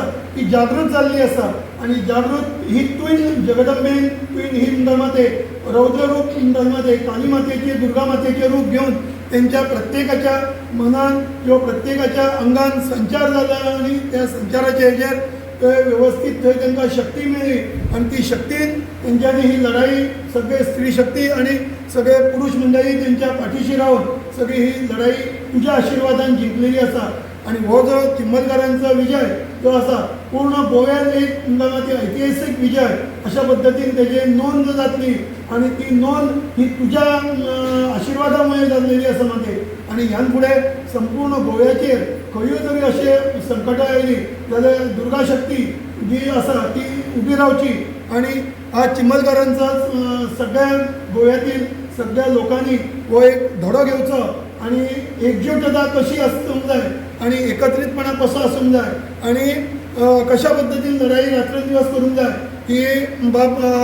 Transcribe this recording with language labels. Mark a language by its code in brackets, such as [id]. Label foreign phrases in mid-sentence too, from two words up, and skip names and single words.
[kok] ती जागृत जाल्ली आसा आणि जागृत ही तुवें जगदंबेन तुवें ही म्हणटा रौद्र रूप म्हणटा काली मातेचे दुर्गा मातेचे रूप घेऊन त्यांच्या प्रत्येकाच्या मनान किंवा प्रत्येकाच्या अंगान संचार झाला आणि त्या संचाराच्या हेजेर व्यवस्थित थंय तांकां शक्ती मेळ्ळी आणि ती शक्तीन तेंच्यांनी ही लढाई सगळे स्त्री शक्ती आणि सगळे पुरुष मंडळी त्यांच्या पाठीशी राहून सगळी ही लढाई तुझ्या आशीर्वादान जिंकलेली आसा. आणि हो जो चिंबलकारांचा विजय जो आसा पूर्ण गोव्यात एक म्हणटा ऐतिहासीक विजय अशा पद्धतीन तेजी नोंद जातली आणि ती नोंद ही तुझ्या आशीर्वादामुळे जाल्लेली आसा मागे. आणि ह्यान फुडें संपूर्ण गोव्याचेर खंयूय जरी अशे संकटां आयली जाल्यार दुर्गा शक्ती जी आसा ती उबी रावची आणि आज चिंबलकारांचा सगळ्या गोव्यातील सगळ्या लोकांनी हो एक धडो घेवचो आणि एकजूटता कशी आसूंक जाय आणि एकत्रितपणा कसो आसूंक जाय आणि कशा पद्धतीन लढाई रात्रंदिवस करूंक जाय ही बाब